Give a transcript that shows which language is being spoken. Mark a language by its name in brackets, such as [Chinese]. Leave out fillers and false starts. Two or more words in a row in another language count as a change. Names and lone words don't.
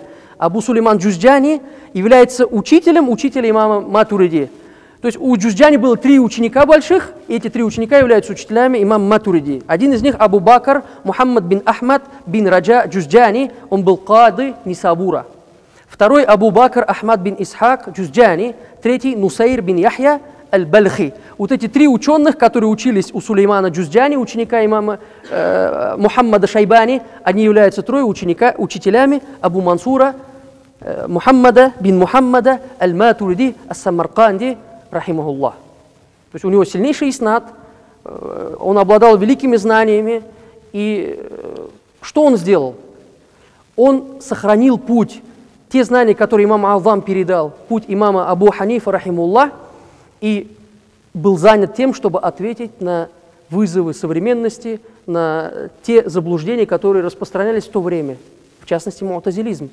[Russian] Абу Сулейман Джузджани является учителем имама Матуриди. То есть у Джузджани было 3 ученика больших, и эти 3 ученика являются учителями имама Матуриди. Один из них Абу Бакр Мухаммад бин Ахмад бин Раджа Джузджани, он был кады Нисабура. Второй Абу Бакр Ахмад бин Исхак Джузджани, третий Нусайр бин Яхья аль-Бальхи. Вот эти 3 ученых, которые учились у Сулеймана Джузджани, ученика имама Мухаммада Шайбани, они являются 3 учителями Абу Мансура Мухаммада бин Мухаммада аль-Матуриди ас-Самарканди, рахимахуллах. То есть у него сильнейший иснад, он обладал великими знаниями. И что он сделал? Он сохранил путь, те знания, которые имам Азам передал, путь имама Абу Ханифа, рахимуллах, и был занят тем, чтобы ответить на вызовы современности, на те заблуждения, которые распространялись в то время, в частности, му'тазилизм.